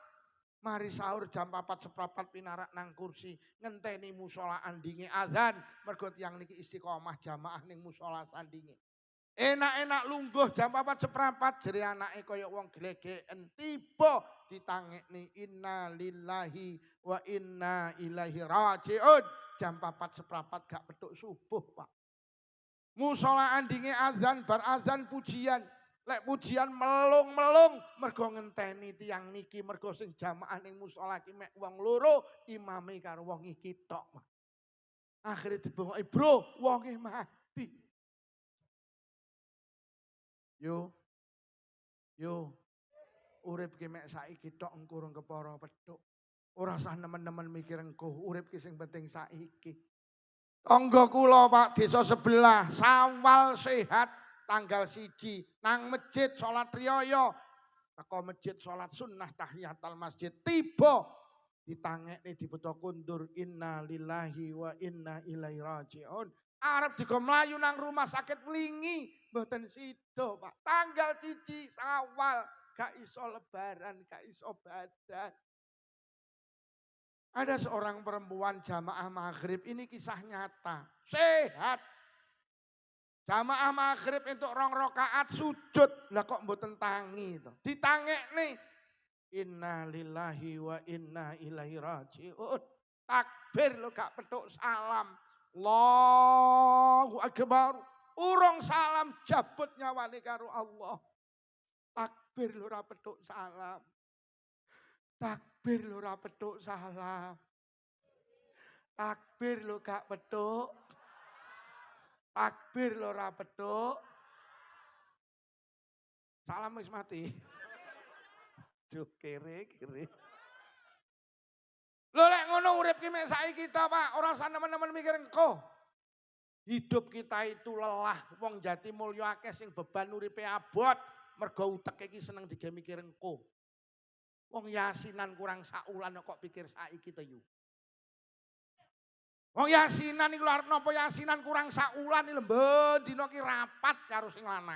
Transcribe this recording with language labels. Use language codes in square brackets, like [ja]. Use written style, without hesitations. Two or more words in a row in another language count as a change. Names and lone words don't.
[jv] Mari sahur jam 4:15 pinarak nang kursi, ngenteni musala andinge azan, mergo tiyang niki istiqomah jamaah ning musala sandinge. Enak-enak lungguh jam 4:15 jere anake kaya wong glegeken tiba ditangekne [ar] إنا لله وإنا إليه راجعون. [jv] Jam 4:15 gak petuk subuh, Pak. Musola andinge azan bar azan pujian. Lek pujian melung-melung mergo ngenteni tiyang niki mergo sing jamaah ning musala ki mek wong loro imame karo wong iki tok. Akhire dibongoki, "Bro, wonge mati." Yo, urip ki mek saiki tok engko urung kepara petuk. Ora usah nemen-nemen mikir engko, urip ki sing penting saiki. Tangga kula Pak desa sebelah, Sawal sehat tanggal 1 nang masjid salat riyaya. Teko masjid salat sunnah tahiyatul masjid tiba ditangekne dibeto kundur [ar] إنا لله وإنا إليه راجعون. [jv] Arep digo mlayu nang rumah sakit Wlingi, mboten sida, Pak. Tanggal 1 Sawal gak iso lebaran, gak iso badan. [id] Ada seorang perempuan jamaah maghrib, ini kisah nyata, sehat. Jamaah maghrib untuk 2 rakaat sujud, [jv] lah kok mboten tangi to. Ditangekne [ar] إنا لله وإنا إليه راجعون. [jv] Takbir lo gak petuk salam. [ar] الله أكبر. [jv] Urung salam jabut nyawane karo Allah. Takbir lo ora petuk salam. Takbir lo ora petuk salam. Takbir lo gak petuk. Takbir lo ora petuk. Salam wis mati. Duh kere. Lho lek ngono urip ki mek saiki ta, Pak, ora usah nemen-nemen mikir engko. [id] Hidup kita itu lelah, [jv] wong Jatimulya akeh sing beban uripe abot, mergo utek iki seneng dige mikir engko. Wong yasinan kurang saulan kok pikir saiki to yu. Wong yasinan iku arep napa yasinan kurang saulan iki lho dina ki rapat karo sing lanang.